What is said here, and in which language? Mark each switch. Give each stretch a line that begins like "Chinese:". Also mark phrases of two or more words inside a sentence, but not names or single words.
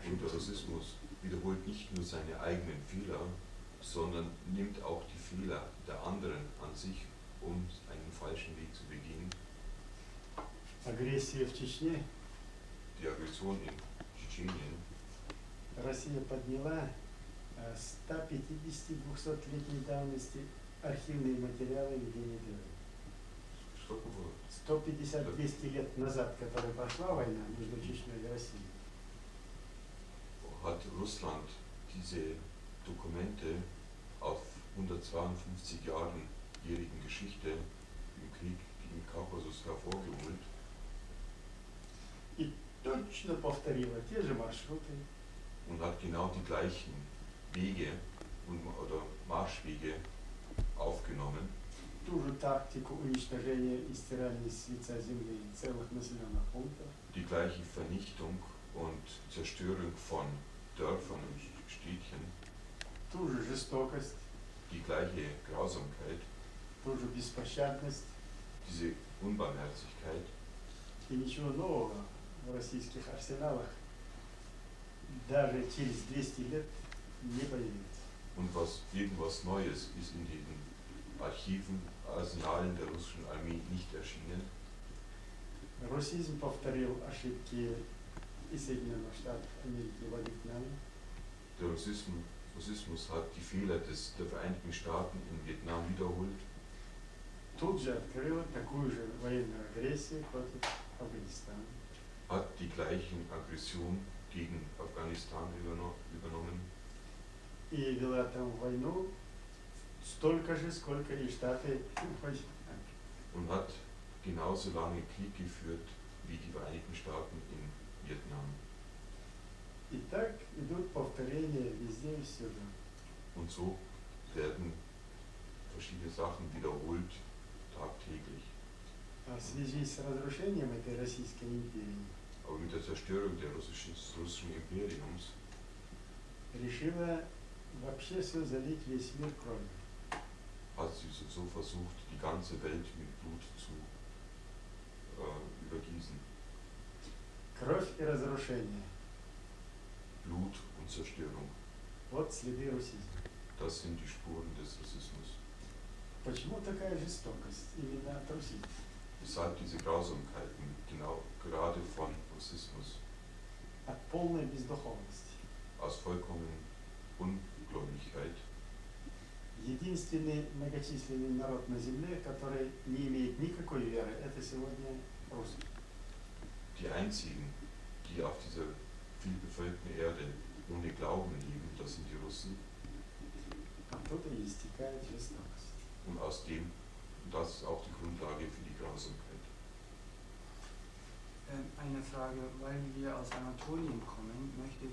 German: Und der
Russian: ошибке.
German: Russismus wiederholt nicht nur seine eigenen Fehler, sondern nimmt auch die Fehler der anderen an sich, um einen falschen Weg zu begehen.
Russian: Агрессия в Чечне
German: Die Aggression in Tschetschenien,
Russian: Россия подняла 150-200-летней давности архивные материалы ведения войны. что было? 150-200 лет назад, которая прошла война между Чечней и Россией,
German: Hat Russland diese Dokumente auf 152 Jahren jährigen Geschichte im Krieg gegen Kaukasus hervorgeholt.
Russian: точно повторила те же маршруты,
German: und hat genau die gleichen Wege oder Marschwege aufgenommen,
Russian: ту же тактику уничтожения и стирания с лица земли целых населенных пунктов,
German: die gleiche Vernichtung und Zerstörung von Dörfern und Städtchen,
Russian: ту же жестокость,
German: die gleiche Grausamkeit,
Russian: ту же беспощадность,
German: diese Unbarmherzigkeit.
Russian: и ничего нового в российских арсеналах даже через 200 лет не появится.
German: Und irgendwas Neues ist in den Archiven, Arsenalen der russischen Armee nicht erschienen.
Russian: Русизм повторил ошибки и Соединенных Штатов Америки во Вьетнаме,
German: Der Russismus hat die Fehler der Vereinigten Staaten in Vietnam wiederholt,
Russian: тут же открыл такую же военную агрессию против Афганистана.
German: hat die gleichen Aggressionen gegen Afghanistan übernommen
Russian: И вела там войну столько же, сколько и Штаты в Вьетнаме.
German: und hat genauso lange Krieg geführt wie die Vereinigten Staaten in Vietnam.
Russian: И так идут повторения везде и всюду.
German: Und so werden verschiedene Sachen wiederholt tagtäglich.
Russian: А в связи с разрушением этой Российской империи
German: Aber mit der Zerstörung des russischen Imperiums
Russian: решила вообще все залить весь мир кровью.
German: hat sie so versucht, die ganze Welt mit Blut zu übergießen.
Russian: Кровь и разрушение.
German: Blut und Zerstörung.
Russian: Вот следы русизма.
German: Das sind die Spuren des Russismus.
Russian: Почему такая жестокость именно от русизма?
German: Weshalb diese Grausamkeiten genau gerade von Russismus
Russian: От полной бездуховности.
German: aus vollkommen Ungläubigkeit.
Russian: Единственный многочисленный народ на земле, который не имеет никакой веры, это сегодня русские.
German: Die einzigen, die auf dieser vielbevölkerten Erde ohne Glauben leben, das sind die Russen.
Russian: Оттуда и истекает жестокость.
German: Und das ist auch die Grundlage für die Grausamkeit. Eine Frage, weil wir aus Anatolien kommen, möchte ich